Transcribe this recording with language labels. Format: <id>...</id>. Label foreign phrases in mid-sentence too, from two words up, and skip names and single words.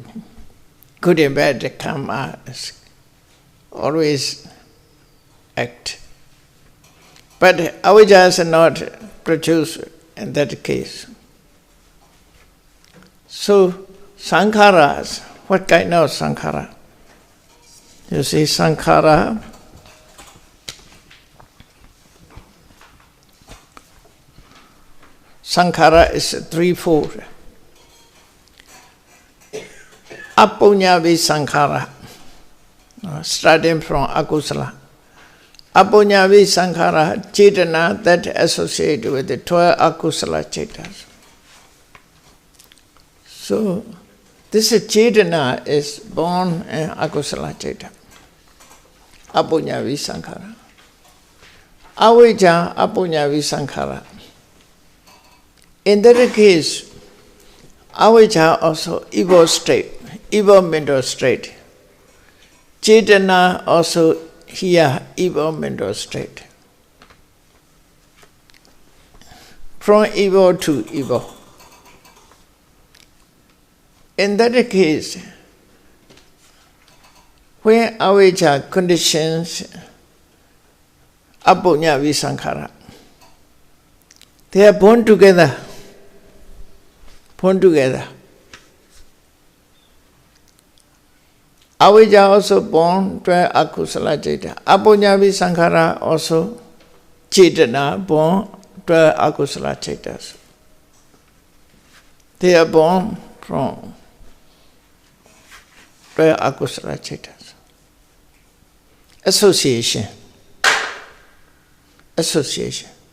<en>Good and bad come out, always act. But avijja is not produced in that case. So, sankharas, what kind of sankhara? You see,</en> <pi>sankhara, sankhara</pi> <en>is threefold.</en> <pi>Apunyavi sankhara,</pi> <en>starting from akusala.</en> <pi>Apunyavi sankhara,</pi> <en>cetana that associate with the 12</en> <pi>akusala cetas.</pi> <en>So, this cetana is born in</en> <pi>akusala ceta. Apunyavi sankhara. Avijja apunyavi sankhara.</pi> <en>In that case, avijja also evil state, evil mental state. Cetana also here evil mental state. From evil to evil. In that case, when avijja conditions</en> <pi>apunyavi sankhara,</pi> <en>they are born together. Born together. Avijja also born 12</en> <pi>akusala citta. Apunyāvi sankhara</pi> <en>also cetana born 12</en> <pi>akusala cittas.</pi> <en>They are born from 12</en> <pi>akusala cittas.</pi> <en>Association. Association.</en>